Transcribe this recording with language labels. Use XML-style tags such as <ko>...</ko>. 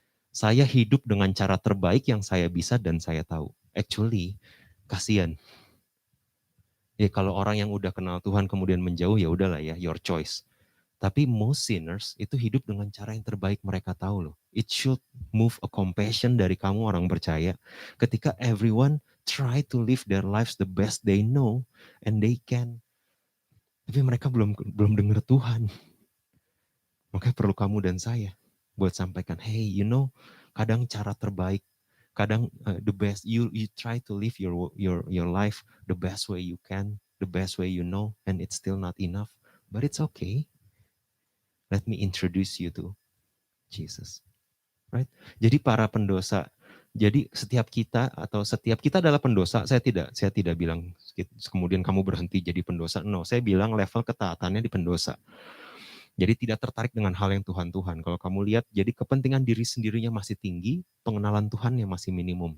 <id>Saya hidup dengan cara terbaik yang saya bisa dan saya tahu. Actually, kasihan. Ya kalau orang yang udah kenal Tuhan kemudian menjauh, ya udahlah ya,</id> <en>your choice.</en> <id>Tapi</id> <en>most sinners</en> <id>itu hidup dengan cara yang terbaik mereka tahu loh.</id> <en>It should move a compassion</en> <id>dari kamu orang percaya.</id> <en>Ketika everyone try to live their lives the best they know and they can.</en> <id>Tapi mereka belum dengar Tuhan. Makanya perlu kamu dan saya buat sampaikan, hey, kadang cara terbaik, kadang</id> <en>the best, you try to live your life the best way you can, the best way you know, and it's still not enough. But it's okay. Let me introduce you to Jesus. Right?</en> <id>Jadi para pendosa, jadi setiap kita adalah pendosa. Saya tidak bilang kemudian kamu berhenti jadi pendosa. No, saya bilang level ketaatannya di pendosa. Jadi tidak tertarik dengan hal yang Tuhan. Kalau kamu lihat, jadi kepentingan diri sendirinya masih tinggi, pengenalan Tuhan yang masih minimum.</id>